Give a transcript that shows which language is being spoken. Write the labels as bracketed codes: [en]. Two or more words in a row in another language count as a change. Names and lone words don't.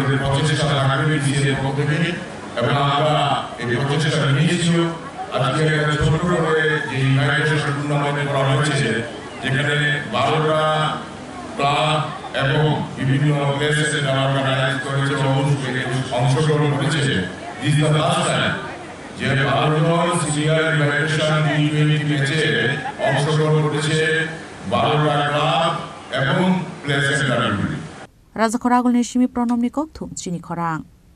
[bn] প্রচেষ্টা থাকবে BCCI এর পক্ষ থেকে এবং আমরা এই প্রচেষ্টা নিয়েছি আজকে ছোট করে যে [en] invitation tournament [bn] করা হয়েছে যেখানে 12টা ক্লাব এবং বিভিন্ন প্লেসে যারা অর্গানাইজ করেছে অংশগ্রহণ করেছে [en] this the last time [bn] যে 12 জন [en] senior invitation [bn] T20 ম্যাচে অংশগ্রহণ করেছে 12টা ক্লাব এবং প্লেসে যারা [trp] Rajakhora agulni shimi pronom ni kok thum chini khorang